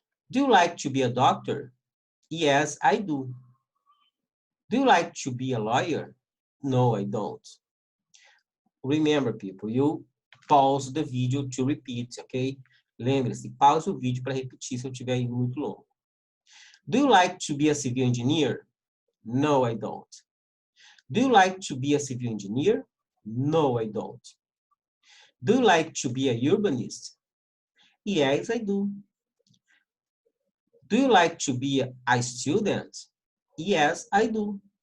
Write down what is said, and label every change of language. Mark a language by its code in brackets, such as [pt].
[en] Do you like to be a doctor? Yes, I do. Do you like to be a lawyer? No, I don't. Remember, people, you pause the video to repeat, ok? [pt] Lembre-se, pause o vídeo para repetir se eu estiver indo muito longo. [en] Do you like to be a civil engineer? No, I don't. Do you like to be a civil engineer? No, I don't. Do you like to be a urbanist? Yes, I do. Do you like to be a student? Yes, I do.